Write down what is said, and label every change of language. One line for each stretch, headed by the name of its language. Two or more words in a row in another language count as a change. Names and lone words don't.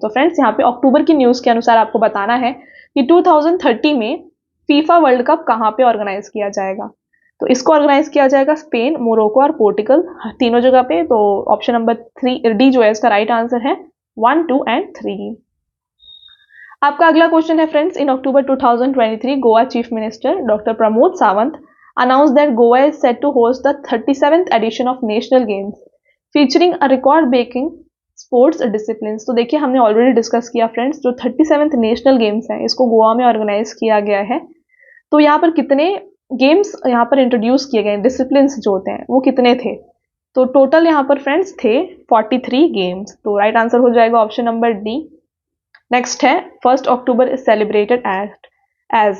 Hindi: तो फ्रेंड्स यहाँ पे अक्टूबर की न्यूज़ के अनुसार आपको बताना है कि 2030 में फीफा वर्ल्ड कप कहाँ पे ऑर्गेनाइज किया जाएगा। तो इसको ऑर्गेनाइज किया जाएगा स्पेन, मोरक्को और पोर्टुगल, तीनों जगह पे। तो
English: option number 3 D
Hindi: जो है इसका
English: right answer
Hindi: है, 1, 2 and 3। आपका अगला क्वेश्चन है फ्रेंड्स,
English: in October 2023 Goa Chief Minister Doctor Pramod Sawant announced that Goa is set to host the 37th edition of National Games featuring a record-breaking sports disciplines।
Hindi: तो देखिए हमने
English: already discuss
Hindi: किया फ्रेंड्स, जो 37th नेशनल गेम्स हैं इसको गोवा में ऑर्गेनाइज किया गया है। तो यहाँ पर कितने गेम्स यहाँ पर इंट्रोड्यूस किए गए, डिसिप्लिन्स जो होते हैं वो कितने थे? तो टोटल यहाँ पर फ्रेंड्स थे 43 गेम्स। तो
English: right answer
Hindi: हो जाएगा
English: option number D.
Hindi: नेक्स्ट है, 1 अक्टूबर
English: is celebrated as.